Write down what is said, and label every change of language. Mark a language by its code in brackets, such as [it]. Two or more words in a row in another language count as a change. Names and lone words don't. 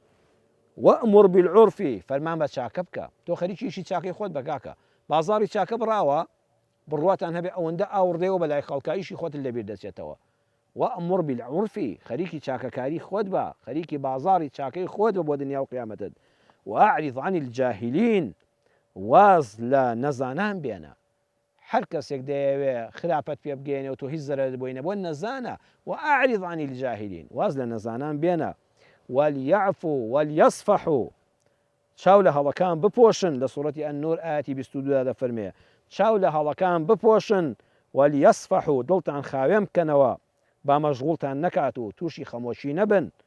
[ar] وأمر بالعرف [ckb] فەرمان بە چاکە بکە تۆ خەریکیشی چاکەی خۆت بەکاکە بازاڕی چاکە بڕاوە بڕواتان هەبێ ئەوەندە ئاوڕێەوە بەلای خەڵکاییشی خۆت لەبیر دەچێتەوە [ar] وأمر بالعرف [ckb] خەریکی چاکەکاری خۆت بە خەریکی بازاڕی چاکەی خۆت بە بۆ دنیا و قیامەتت [ar] وأعرض عن [ckb] الجاهلين واز لە نەزانان بێنە هەر کەسێک دەیەوێ خراپەت پێ بگەێنێ و تۆ هیچ زەرەر بۆینە بۆ نەزانە [ar] وأعرض عن الجاهلين [ckb] واز لە نەزانان بێنە [ar] وليعفوا وليصفحوا [ckb] چاو لە هەڵەکان بپۆشن لە سوورەتی ئەننور ئاەتی 22 دەفەرمێ چاو لە هەڵەکان بپۆشن وليصفحوا دڵتان خاوێن بکەنەوە با مەشغوڵتان نەکات و تووشی خەمۆشی نەبن